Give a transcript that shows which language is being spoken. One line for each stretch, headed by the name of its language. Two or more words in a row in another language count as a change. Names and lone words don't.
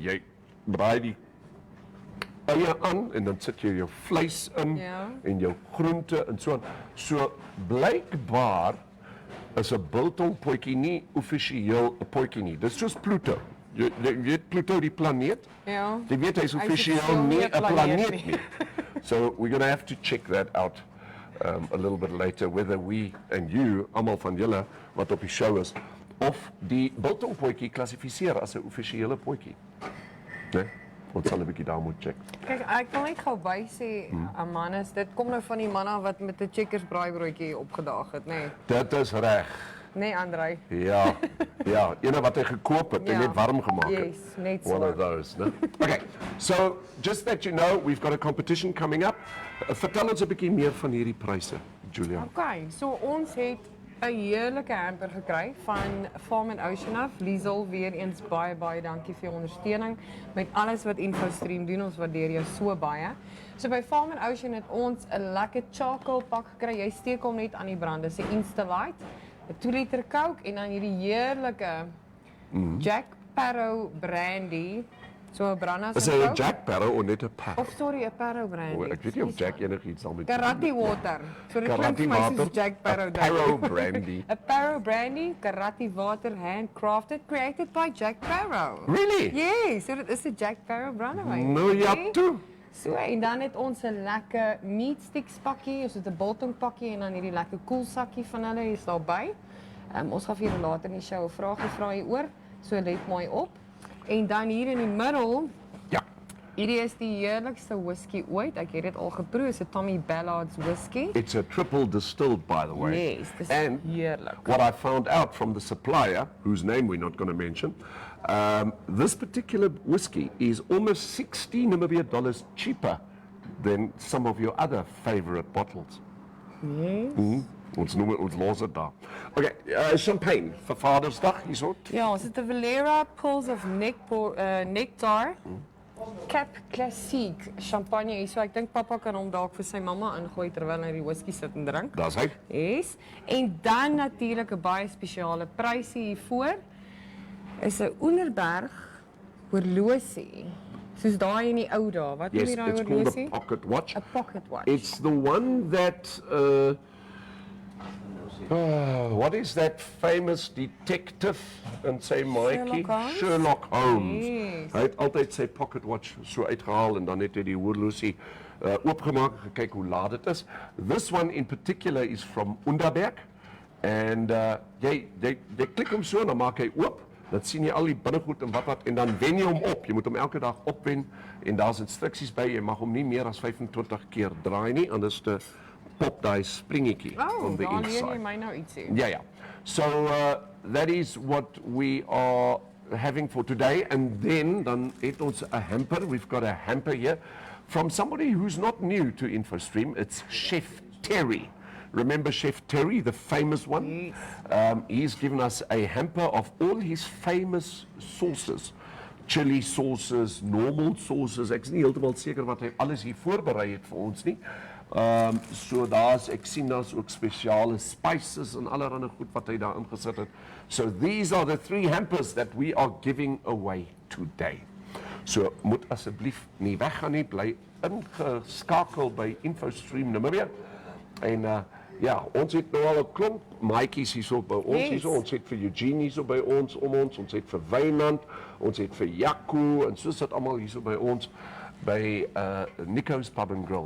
Afrikaans: Jy braai die eie aan en dan sit jy jou vleis in en jou groente en so aan. So blykbaar is 'n biltong potjie nie offisieel 'n potjie nie. Dis soos Pluto. Jy weet Pluto die planeet? Ja. Jy weet hy's offisieel nie 'n planeet nie.
English: So we're going to have to check that out a little bit later, whether we and you,
Afrikaans: almal van julle wat op die show is, of die biltong potjie klassifiseer as 'n offisiële potjie. Nee? Ons sal 'n bietjie daar moet check. Kyk, ek wil net gou by sê, Amanus, dit kom nou van die manne wat met 'n checkers braaibroodjie opgedaag het, nê? Dit is reg. Nee, Andrei. Ja. Ja, ene wat hy gekoop het en net warm gemaak het. Yes, net so.
English: One of those, né? Okay. So, just that you know, we've got a competition coming up.
Afrikaans: Vertel ons 'n bietjie meer van hierdie pryse, Julia. Okay, so ons het 'n heerlike hamper gekry van Farm and Ocean af. Liesel, weer eens baie dankie vir jou ondersteuning met alles wat Infostream doen. Ons waardeer jou so baie. So by Farm and Ocean het ons 'n lekker charcoal pak gekry. Jy steek hom net aan die brand. Dis 'n Insta-Light, 'n 2 liter Coke en dan hierdie heerlike Jack Sparrow brandy. So 'n brandas. Is hy 'n Jack Sparrow of net 'n Sparrow? Of sorry, 'n Sparrow brandy. Ek weet nie of Jack enigiets sal met Karate water. So dit klink vir my soos Jack Sparrow. Sparrow brandy. 'n Sparrow brandy, karate water,
English: handcrafted, created by Jack Sparrow. Really?
Afrikaans: Yes, so dit is 'n Jack Sparrow brandewyn. Nou ja, toe. So en dan het ons 'n lekker
English: meat sticks
Afrikaans: pakkie, ons het 'n biltong pakkie en dan hierdie lekker koelsakkie van hulle is daarby. Ons gaan vir julle later in die show 'n vraagie vra hieroor, so let mooi op. En dan hier in die middel, ja. Hierdie is die heerlikste whisky ooit. Ek het dit al geproe, is 'n Tommy Ballard's whisky.
English: It's a triple distilled, by the way. Yes,
Afrikaans: dis heerlik.
English: What I found out from the supplier, whose name we're not going to mention, this particular whisky is almost $60 Namibia cheaper than some of your other favorite bottles. Yes.
Afrikaans: Ons noem ons los dit daar. Okay, champagne vir Vadersdag hierso. Ja, ons het 'n Valera Pulse of Nectar. Cap Classique champagne hier. So ek dink pappa kan hom dalk vir sy mamma ingooi terwyl hy die whisky sit en drink. Daar's hy.
English: Yes.
Afrikaans: En dan natuurlik 'n baie spesiale prysie hiervoor. Is 'n Onderberg horlosie. Soos daai in die ou dae. Wat noem
English: Yes,
Afrikaans: jy daai
English: it's called
Afrikaans: horlosie?
English: a pocket watch. A pocket watch. It's the one that, what is that famous detective
Afrikaans: in sy maatjie?
English: Sherlock Holmes. Yes.
Afrikaans: Hy het altyd sy
English: pocket watch
Afrikaans: so uitgehaal en dan het hy die horlosie oopgemaak en gekyk hoe laat dit is.
English: This one in particular is from Underberg.
Afrikaans: And jy klik hom so en dan maak hy oop. Dan sien jy al die binnegoed en wat en dan wen jy hom op. Jy moet hom elke dag opwen en daar's instruksies by. Jy mag hom nie meer as 25 keer draai nie, anders te pop daai springetjie
English: on the
Afrikaans: dan leer jy
English: inside.
Afrikaans: my nou ietsie.
English: Yeah. So that is what we are having for today. And then
Afrikaans: het ons
English: a hamper. We've got a hamper here from somebody who's not new to Infostream. It's Chef Terry. Remember Chef Terry, the famous one? Yes. He's given us a hamper of all his famous sauces. Chili sauces, normal sauces.
Afrikaans: Ek is nie heeltemal seker wat hy alles hier voorberei het vir ons nie. So ek sien daar's ook spesiale spices en allerlei goed wat hy daar ingesit het.
English: So these are the 3 hampers that we are giving away today.
Afrikaans: So moet asseblief nie weggaan nie, bly ingeskakel by Infostream Namibia. En ja, ons het nou al 'n klomp maatjies hierso by ons Yes. hierso. Ons het vir Eugenie hierso by ons ons het vir Wynand, ons het vir Jaco en soos dit almal hierso by ons by Nico's Pub and Grill.